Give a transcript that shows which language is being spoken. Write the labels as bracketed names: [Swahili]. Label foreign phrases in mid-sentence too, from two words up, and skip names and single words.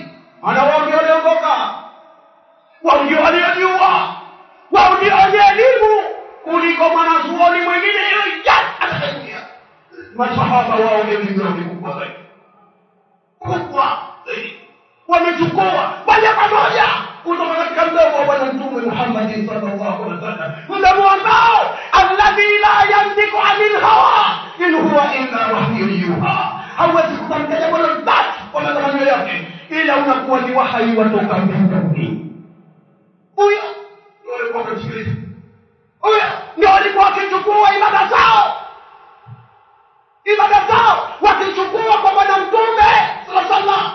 [Swahili] Ana wao ndio waliongoka, wao ndio waliojua, wao ndio wenye elimu kuliko mwanazuoni mwingine yoyote atakayekia. Masahaba wao ndio kubwa zaidi, kubwa wamechukua moja kwa moja kutoka katika mdomo wa Bwana Mtume Muhammad [Arabic] صلى الله عليه وسلم, [Swahili] mdomo ambao [Arabic] الذي لا ينطق عن الهوى إن هو إلا وحي يوحى. [Swahili] Hawezi kutamka jambo lolote kwa matamanio yake ila unakuwa ni wahi watoka mbinguni. Huyo ndio alikuwa akisikiliza, huyo ndio alikuwa akichukua ibada zao wakichukua kwa Bwana Mtume [Arabic] صلى الله عليه وسلم.